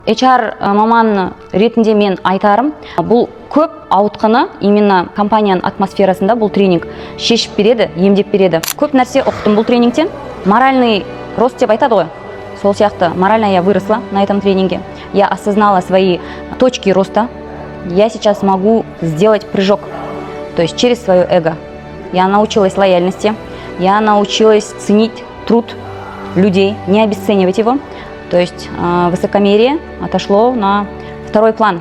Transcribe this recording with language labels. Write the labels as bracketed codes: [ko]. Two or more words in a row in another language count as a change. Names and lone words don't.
[kk] HR маман ретінде мен айтарым, бұл көп ауытқыны именно компанияның атмосферасында бұл тренинг шешіп береді, емдеп береді. Көп нәрсе ұқтым бұл тренингтен. [ru] Моральный рост [kk] деп айтады ғой. Сол сияқты, [ru] морально я выросла на этом тренинге. Я осознала свои точки роста. Я сейчас могу сделать прыжок, то есть через свое эго. Я научилась лояльности, я научилась ценить труд людей, не обесценивать его. То есть высокомерие отошло на второй план.